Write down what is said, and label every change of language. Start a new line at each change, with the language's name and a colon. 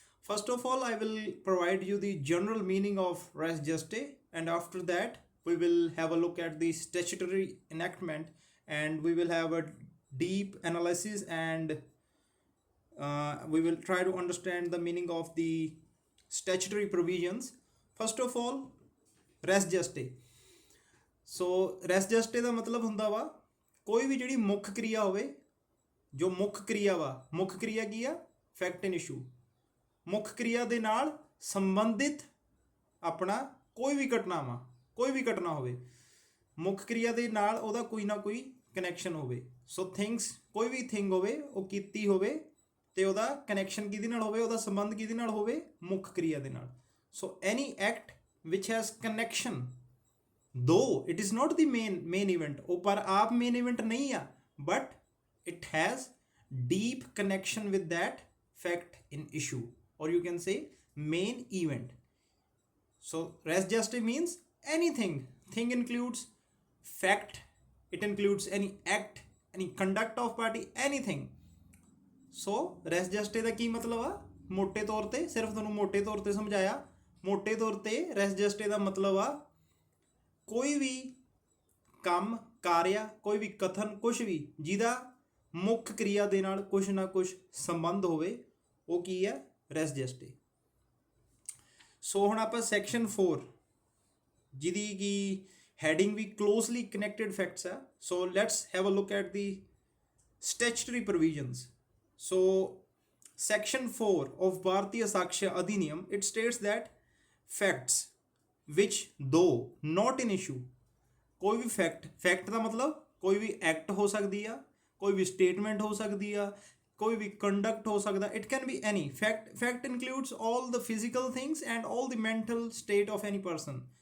English: First of all, I will provide you the general meaning of res gestae, and after that we will have a look at the statutory enactment and we will have a deep analysis and we will try to understand the meaning of the statutory provisions. First of all, res gestae.
Punjabi: So res gestae ਦਾ ਮਤਲਬ ਹੁੰਦਾ ਵਾ ਕੋਈ ਵੀ ਜਿਹੜੀ ਮੁੱਖ ਕਿਰਿਆ ਹੋਵੇ, ਜੋ ਮੁੱਖ ਕਿਰਿਆ ਵਾ, ਮੁੱਖ ਕਿਰਿਆ ਕੀ ਆ, ਫੈਕਟ ਐਂਡ ਇਸ਼ੂ, ਮੁੱਖ ਕਿਰਿਆ ਦੇ ਨਾਲ ਸੰਬੰਧਿਤ ਆਪਣਾ ਕੋਈ ਵੀ ਘਟਨਾ ਹੋਵੇ, ਮੁੱਖ ਕਿਰਿਆ ਦੇ ਨਾਲ ਉਹਦਾ ਕੋਈ ਨਾ ਕੋਈ ਕਨੈਕਸ਼ਨ ਹੋਵੇ. ਸੋ ਥਿੰਗਸ, ਕੋਈ ਵੀ ਥਿੰਗ ਹੋਵੇ ਉਹ ਕੀਤੀ ਹੋਵੇ ਤੇ ਉਹਦਾ ਕਨੈਕਸ਼ਨ ਕਿਹਦੇ ਨਾਲ ਹੋਵੇ, ਉਹਦਾ ਸੰਬੰਧ ਕਿਹਦੇ ਨਾਲ ਹੋਵੇ, ਮੁੱਖ ਕਿਰਿਆ ਦੇ ਨਾਲ.
English: so any act which has connection, though it is not the main event,
Punjabi: ਉਹ ਪਰ ਆਪ main event ਨਹੀਂ ਆ,
English: but it has deep connection with that fact in issue, or you can say main event. So res gestae means anything. Thing includes fact, it includes any act, any conduct of party, anything.
Punjabi: So res gestae ਦਾ ਕੀ ਮਤਲਬ ਆ, ਮੋਟੇ ਤੌਰ ਤੇ, ਸਿਰਫ ਤੁਹਾਨੂੰ ਮੋਟੇ ਤੌਰ ਤੇ ਸਮਝਾਇਆ. ਮੋਟੇ ਤੌਰ ਤੇ ਰੈਸ ਜਸਟੇ ਦਾ ਮਤਲਬ ਆ ਕੋਈ ਵੀ ਕੰਮ, ਕਾਰਿਆ, ਕੋਈ ਵੀ ਕਥਨ, ਕੁਛ ਵੀ ਜਿਹਦਾ ਮੁੱਖ ਕਿਰਿਆ ਦੇ ਨਾਲ ਕੁਛ ਨਾ ਕੁਛ ਸੰਬੰਧ ਹੋਵੇ, ਉਹ ਕੀ ਹੈ, ਰੈਸ ਜਸਟੇ. ਸੋ ਹੁਣ ਆਪਾਂ ਸੈਕਸ਼ਨ 4 ਜਿਹਦੀ ਕੀ ਹੈਡਿੰਗ ਵੀ ਕਲੋਜ਼ਲੀ ਕਨੈਕਟਡ ਫੈਕਟਸ ਆ.
English: So let's have a look at the statutory provisions. So section 4 of Bharatiya Saksha Adhiniyam, it states that facts which though not in issue,
Punjabi: ਕੋਈ ਵੀ ਫੈਕਟ ਦਾ ਮਤਲਬ ਕੋਈ ਵੀ ਐਕਟ ਹੋ ਸਕਦੀ ਆ, ਕੋਈ ਵੀ statement ਹੋ ਸਕਦੀ ਆ, ਕੋਈ ਵੀ ਕੰਡਕਟ ਹੋ ਸਕਦਾ,
English: it can be any fact includes all the physical things and all the mental state of any person.